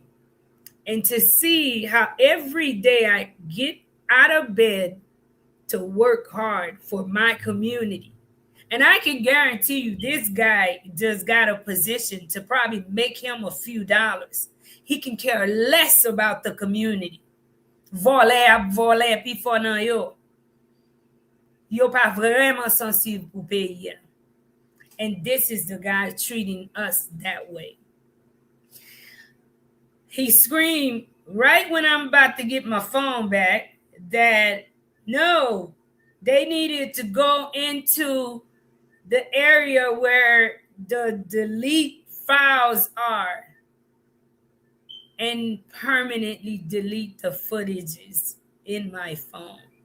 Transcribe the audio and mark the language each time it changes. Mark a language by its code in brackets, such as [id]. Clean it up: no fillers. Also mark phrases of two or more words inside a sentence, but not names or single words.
[en] And to see how every day I get out of bed to work hard for my community. And I can guarantee you this guy just got a position to probably make him a few dollars. He can care less about the community. [ht] Voler, pi fò nan yo. Yo pa vreman sensible pou peyi. [en] And this is the guy treating us that way. He screamed right when I'm about to get my phone back that, no, They needed to go into the area where the delete files are and permanently delete the footages in my phone.